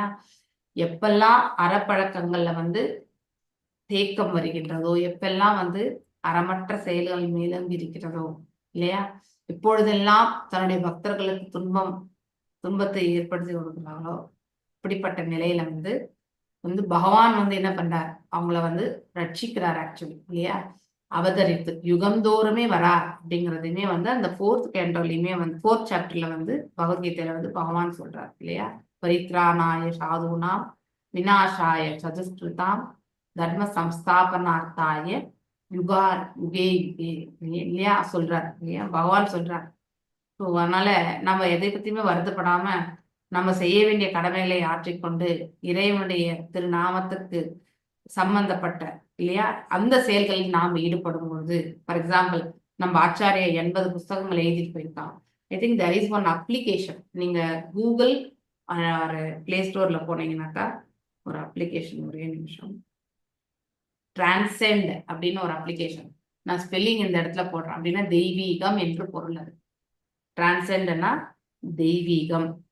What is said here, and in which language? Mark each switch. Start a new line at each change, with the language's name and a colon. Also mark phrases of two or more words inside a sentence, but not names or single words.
Tamil: எப்பெல்லாம் அறப்பழக்கங்கள்ல தேக்கம் வருகின்றதோ, எப்பெல்லாம் அறமற்ற செயல்கள் மேலும் இருக்கிறதோ இல்லையா, எப்பொழுதெல்லாம் தன்னுடைய பக்தர்களுக்கு துன்பத்தை ஏற்படுத்தி கொடுக்கிறாங்களோ, இப்படிப்பட்ட நிலையில பகவான் என்ன பண்றார், அவங்கள ரட்சிக்கிறார் ஆக்சுவலி இல்லையா. அவதரித்து யுகந்தோறுமே வரார் அப்படிங்கிறதுமே அந்த 4th கேண்டோலையுமே 4th சாப்டர்ல பகவத்கீதையில பகவான் சொல்றார் இல்லையா.
Sanskrit: परित्राणाय साधूनां विनाशाय चदुष्कृताम् धर्म संस्थापनार्थाय युगे युगे
Tamil: இல்லையா சொல்றார் இல்லையா, பகவான் சொல்றார். ஸோ அதனால நம்ம எதை பத்தியுமே வருத்தப்படாம நம்ம செய்ய வேண்டிய கடமைகளை ஆற்றிக்கொண்டு இறைவனுடைய திருநாமத்துக்கு சம்பந்தப்பட்ட இல்லையா அந்த செயல்களில் நாம் ஈடுபடும் பொழுது,
English: for example
Tamil: நம்ம ஆச்சாரிய 80 புஸ்தகங்கள் எழுதிட்டு போயிருக்காங்க.
English: I think there is one application.
Tamil: நீங்க கூகுள் பிளே ஸ்டோர்ல போனீங்கன்னாக்கா ஒரு அப்ளிகேஷன், ஒரே நிமிஷம், டிரான்சென்ட் அப்படின்னு ஒரு அப்ளிகேஷன். நான் ஸ்பெல்லிங் இந்த இடத்துல போடுறேன். அப்படின்னா தெய்வீகம் என்று பொருள். அது டிரான்சென்ட்னா தெய்வீகம்.